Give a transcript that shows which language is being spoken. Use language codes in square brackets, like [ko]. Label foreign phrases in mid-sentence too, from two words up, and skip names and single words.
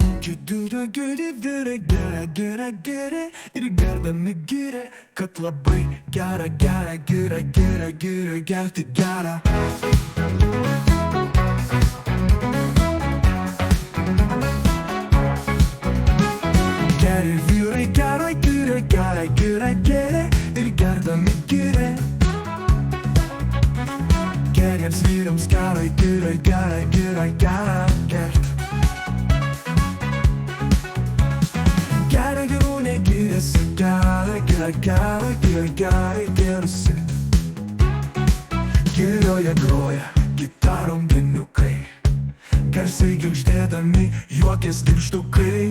[lt] Gidura giri vira gera gira gira ir gerdami giria, kad labai gera gera gira gira gira gerti gera. Geri vyrai gera gira gera gira gira ir gerdami giria. Geriems vyrams gera gira gera gira gera gert. Gera gerūnė giriasi, gera gerasi. Girioje groja gitarom deniukai, garsiai girgždėdami juokės girgždukai.